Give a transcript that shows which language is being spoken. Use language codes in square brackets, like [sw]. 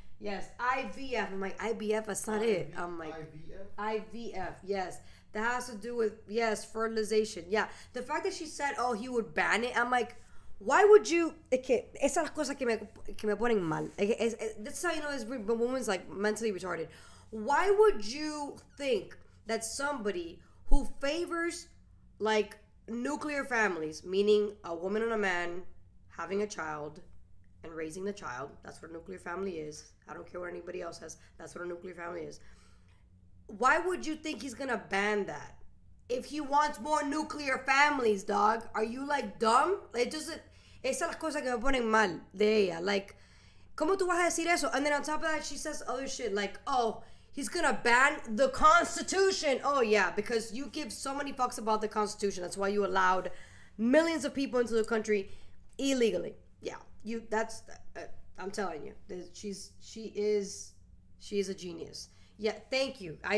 [en] Yes, IVF. I'm like, IBF, that's not it. I'm like, IVF? IVF, yes. that has to do with, yes, fertilization. Yeah. The fact that she said, oh, he would ban it, I'm like, why would you? [es] Es que esas son las cosas que me ponen mal. [en] That's how you know this woman's like mentally retarded. Why would you think that somebody who favors like nuclear families, meaning a woman and a man having a child and raising the child, that's what a nuclear family is. I don't care what anybody else has. That's what a nuclear family is. Why would you think he's gonna ban that? If he wants more nuclear families, dog, are you like dumb? It doesn't. [es] Esas las cosas que me ponen mal de ella. Like, ¿cómo tú vas a decir eso? [en] And then on top of that, she says other shit like, oh, he's gonna ban the Constitution. Oh yeah, because you give so many fucks about the Constitution. That's why you allowed millions of people into the country illegally. Yeah, you. That's. I'm telling you, she is a genius. Yeah, thank you.